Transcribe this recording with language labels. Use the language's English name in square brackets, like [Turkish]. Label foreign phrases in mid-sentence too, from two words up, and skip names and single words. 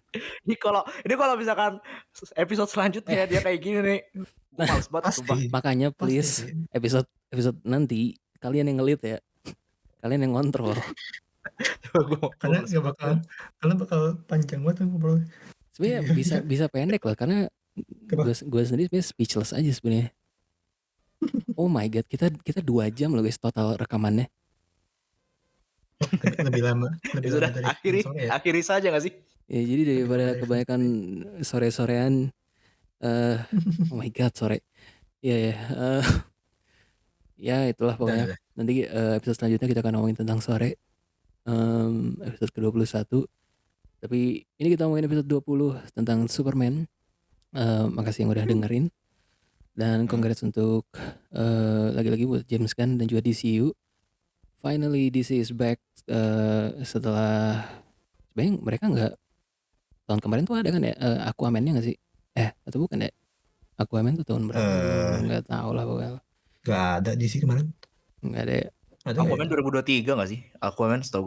[Indonesian] Ini kalau misalkan episode selanjutnya dia kayak gini nih, gue males banget sumpah. pasti. makanya Pasti please sih. episode nanti kalian yang ngelit ya. Kalian yang ngontrol. Karena bakal panjang banget ngobrol. Sebenarnya bisa pendek loh karena Kenapa? gue sendiri sebenarnya speechless aja sebenarnya. [English] Oh my god, [Indonesian] kita 2 jam loh guys total rekamannya. Lebih lama Sudah dari sore ya. akhiri saja gak sih? Ya jadi daripada Lebih lama kebanyakan sore-sorean [English] oh my god [Indonesian] sore. Ya ya itulah pokoknya. Udah. Nanti episode selanjutnya kita akan ngomongin tentang sore. Episode ke-21. Tapi ini kita ngomongin episode 20 tentang Superman. Makasih yang udah dengerin. Dan congrats untuk lagi-lagi buat James Gunn dan juga DCU. [English] Finally DC is back [Indonesian] setelah sebenarnya mereka nggak tahun kemarin tuh ada kan ya Aquaman-nya nggak sih? Atau bukan ya? Aquaman tuh tahun berapa? Nggak tahu lah pokoknya. Gak ada di sini kemarin. Nggak ada ya. Ada Aquaman 2023 gak sih? Aquaman setahu gue.